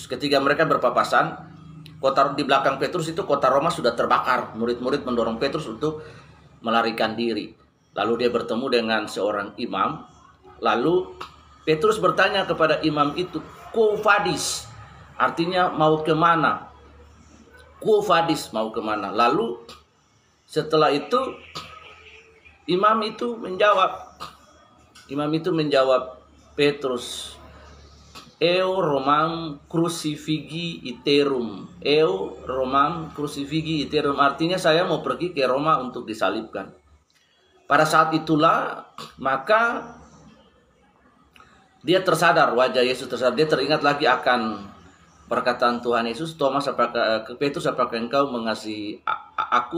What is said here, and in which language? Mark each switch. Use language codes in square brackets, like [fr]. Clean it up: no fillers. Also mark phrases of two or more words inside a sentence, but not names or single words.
[id] Ketika mereka berpapasan, kota di belakang Petrus itu kota Roma sudah terbakar. Murid-murid mendorong Petrus untuk melarikan diri. Lalu dia bertemu dengan seorang imam. Lalu Petrus bertanya kepada imam itu, [la] "Quo vadis?" [id] Artinya mau kemana? [la] Quo vadis, [id] mau kemana? Lalu setelah itu imam itu menjawab Petrus, [la] "Eo Romam crucifigi iterum." Eo Romam crucifigi iterum, [id] artinya saya mau pergi ke Roma untuk disalibkan. Pada saat itulah maka dia tersadar, wajah Yesus tersadar, dia teringat lagi akan perkataan Tuhan Yesus, "Thomas, Petrus, apakah engkau mengasihi aku?"